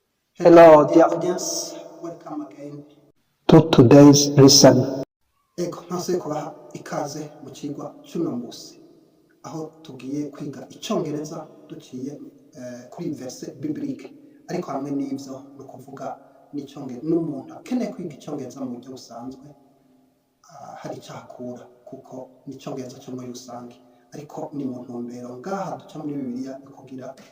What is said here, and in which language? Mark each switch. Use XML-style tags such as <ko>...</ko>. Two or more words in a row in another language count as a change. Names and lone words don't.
<en>Hello, dear audience. Welcome again to today's lesson.</en> <rn>Ego ntase kubaha ikaze mu kigwa cy'uno munsi aho tugiye kwiga icyongereza duciye kuri</rn> <fr>verse biblique</fr> <rn>ariko hamwe n'ivyo no kuvuga n'icyongereza n'umuntu akeneye kwiga icyongereza mu buryo busanzwe hari cyakura kuko n'icyongereza cyo muri rusange ariko ni mu ntumbero ngaha duca muri Bibiliya kugira</rn>